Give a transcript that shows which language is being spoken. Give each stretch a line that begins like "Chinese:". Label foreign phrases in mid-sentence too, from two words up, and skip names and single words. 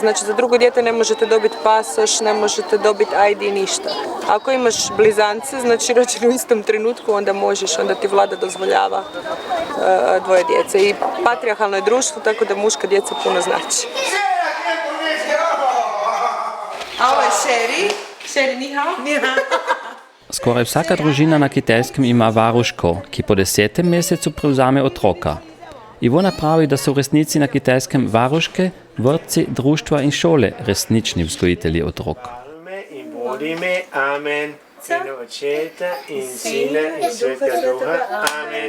Croatian: Znači za drugo dijete ne možete dobiti pasoš, ne možete dobiti ID, ništa. Ako imaš blizance, znači rođeni u istom trenutku, onda možeš, onda ti vlada dozvoljava dvoje djece. I patrijarhalno je društvo, tako da muška djeca puno znači. A ovo je Sherry. Sherry,
Chinese: ni hao? Ni hao.
Slovenian: Skoraj vsaka družina na Kitajskem ima varuško, ki po 10. mesecu prevzame otroka. Ivona pravi, da so v resnici na Kitajskem varuške, vrtci, društva in šole resnični vzgojitelji otrok. In vodi me, amen, in očeta, in sina, in svetega duha, amen.